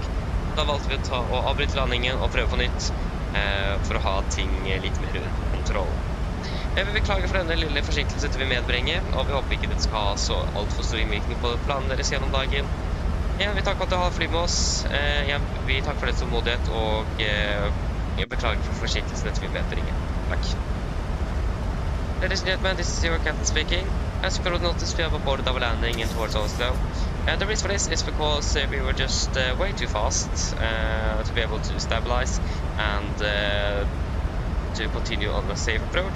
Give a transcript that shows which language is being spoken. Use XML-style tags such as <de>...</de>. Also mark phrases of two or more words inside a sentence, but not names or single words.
<no>Da valgte vi å avbryte landingen og prøve på nytt, for å ha ting litt mer under kontroll. Jeg vil beklage for denne lille forsinkelsen vi medbringer, og vi håper ikke det skal ha så alt for stor innvirkning på planen deres gjennom dagen. Ja, vi takker for at du har fly med oss. Vi takker for det tålmodighet, og jeg beklager for forsinkelsen vi medbringer. Takk.</no> <en>Ladies and gentlemen, this is your captain speaking. As you probably noticed, we have aborted our landing in towards Oslo. And the reason for this is because we were just way too fast to be able to stabilize and to continue on a safe approach.</en>